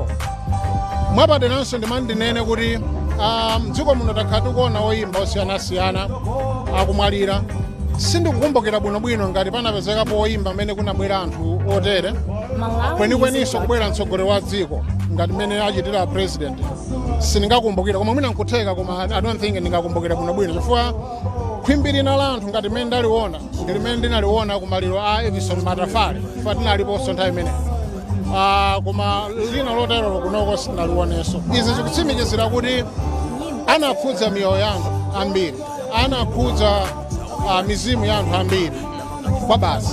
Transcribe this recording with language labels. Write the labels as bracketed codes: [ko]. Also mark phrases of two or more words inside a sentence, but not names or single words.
[ny] Mwapaderanso ndimandinene kuti mdziko muno takhala tikuona oyimba osiyanasiyana akumwalira. Sindikukumbukira bwinobwino ngati panapezekapo oyimba amene kunabwera anthu otere kwenikweninso kubwera mtsogoleri wa dziko ngati mmene achitira president. Sindingakumbukira koma mwina nkutheka, koma [en] I don't think [ny] ndingakumbukira bwinobwino chifukwa khwimbi lina la anthu ngati mmene ndaliona ndi limene ndinaliona kumaliro a Edison Matafali chifukwa tinaliponso nthawi imeneyo. Koma lina lotero kunoko sindalionenso. Izi zikutsimikizira kuti anakhudza miyoyo ya anthu ambiri, anakhudza mizimu ya anthu ambiri kwa basi.